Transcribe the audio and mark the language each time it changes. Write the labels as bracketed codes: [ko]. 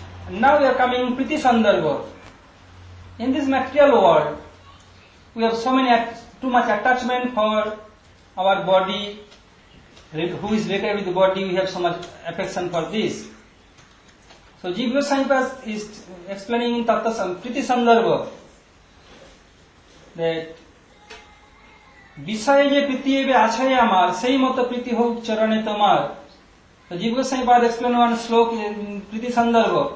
[en] Now we are coming Priti Sandarbha. In this material world, we have too much attachment for our body. Who is related with the body, we have so much affection for this. So Jiva Goswami is explaining in Priti Sandarbha that [bn] বিষয়ে যে প্রীতি এবে আছে আমার সেই মতো প্রীতি হোক চরণে তোমার. [en] So Jiva Goswami explain one shloka in Priti Sandarbha.